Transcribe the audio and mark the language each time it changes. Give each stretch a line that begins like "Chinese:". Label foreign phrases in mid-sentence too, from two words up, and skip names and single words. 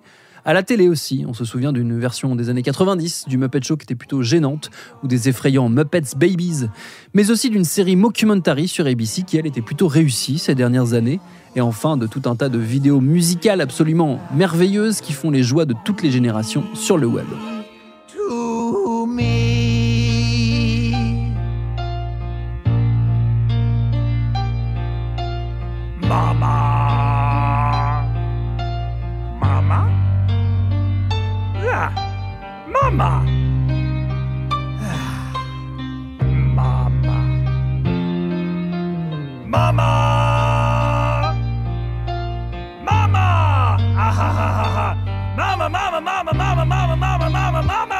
French: À la télé aussi, on se souvient d'une version des années 90 du Muppet Show qui était plutôt gênante, ou des effrayants Muppets Babies, mais aussi d'une série mockumentary sur ABC qui, elle, était plutôt réussie ces dernières années, et enfin de tout un tas de vidéos musicales absolument merveilleuses qui font les joies de toutes les générations sur le web.
English: To me. Mama. Mama? Yeah. Mama. Mama. Mama. Mama. Ah ha ha ha ha. Mama, mama, mama, mama, mama, mama, mama, mama.